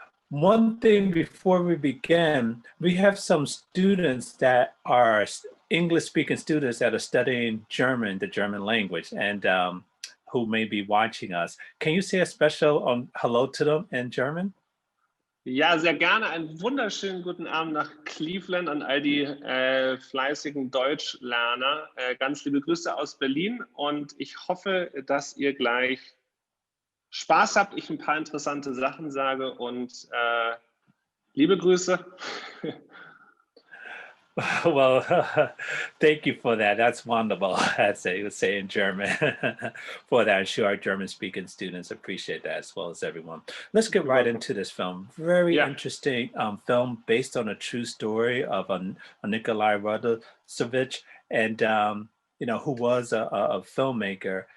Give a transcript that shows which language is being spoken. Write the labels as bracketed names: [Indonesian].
[English] One thing before we begin, we have some students that are English-speaking students that are studying German, the German language, and who may be watching us. Can you say a special hello to them in German? [German] Ja, sehr gerne. Einen wunderschönen guten Abend nach Cleveland an all die fleißigen Deutschlerner. Ganz liebe Grüße aus Berlin und ich hoffe, dass ihr gleich Spaß habt, ich ein paar interessante Sachen sage und liebe Grüße. [English] Well, thank you for that. That's wonderful, as they would say in German. For that, I'm sure our German-speaking students appreciate that as well as everyone. Let's get right into this film. Very interesting film based on a true story of a Nikola Radhasevic, and who was a filmmaker.